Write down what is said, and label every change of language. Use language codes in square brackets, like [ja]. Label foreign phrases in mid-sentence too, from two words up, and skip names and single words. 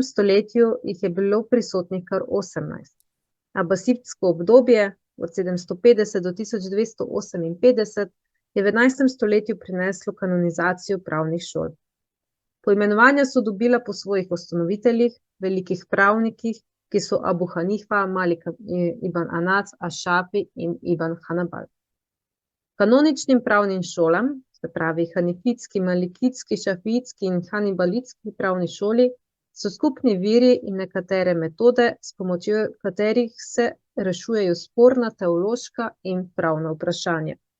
[sl] stoletju jih je bilo prisotnih kar 18. Abasidsko obdobje od 750 do 1258 je v 11. stoletju prineslo kanonizacijo pravnih šol. Poimenovanja so dobila po svojih ustanoviteljih, velikih pravnikih, ki so Abu Hanifa, Malik ibn Anas, Ašafi in Ibn Hanbal. Kanoničnim pravnim šolam, se pravi hanifitski, malikitski, šafijitski in hanibalitski pravni šoli, so skupni viri in nekatere metode, s pomočjo katerih se rešujejo sporna teološka in pravna vprašanja.